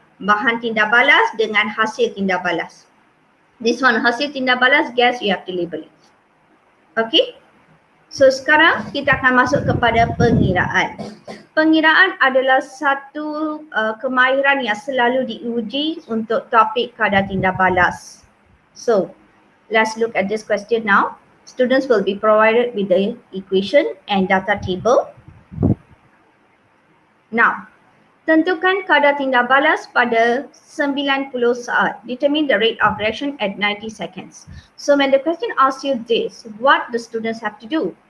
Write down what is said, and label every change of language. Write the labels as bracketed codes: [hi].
[ms] Bahan tindak balas dengan hasil tindak balas. [en] This one, [ms] hasil tindak balas, [en] gas, you have to label it. Okay? So [ms] sekarang kita akan masuk kepada pengiraan. Pengiraan adalah satu kemahiran yang selalu diuji untuk topik kadar tindak balas. [en] So, let's look at this question now. Students will be provided with the equation and data table. [ms] Now, tentukan kadar tindak balas pada 90 saat. [en] Determine the rate of reaction at 90 seconds. So when the question asks you this, what the students have to do?